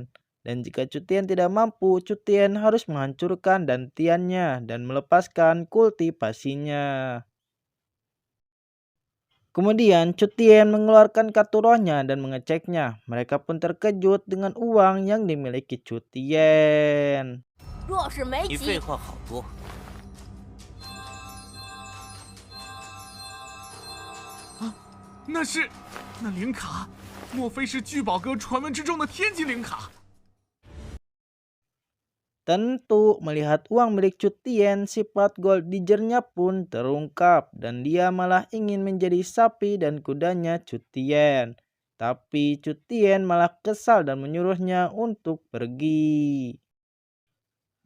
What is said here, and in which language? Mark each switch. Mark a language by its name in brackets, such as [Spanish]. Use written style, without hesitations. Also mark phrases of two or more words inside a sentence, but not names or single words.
[Indonesian] Dan jika Chu Tien tidak mampu, Chu Tien harus menghancurkan dantiannya dan melepaskan kultivasinya. Kemudian Chu Tien mengeluarkan kartu rohnya dan mengeceknya. Mereka pun terkejut dengan uang yang dimiliki Chu Tien. [Chinese] 若是没你急，废话好多。那灵卡，莫非是聚宝阁传闻之中的天级灵卡？ [Indonesian] Tentu melihat uang milik Chu Tien, sifat [English] gold diggernya [Indonesian] pun terungkap dan dia malah ingin menjadi sapi dan kudanya Chu Tien. Tapi Chu Tien malah kesal dan menyuruhnya untuk pergi.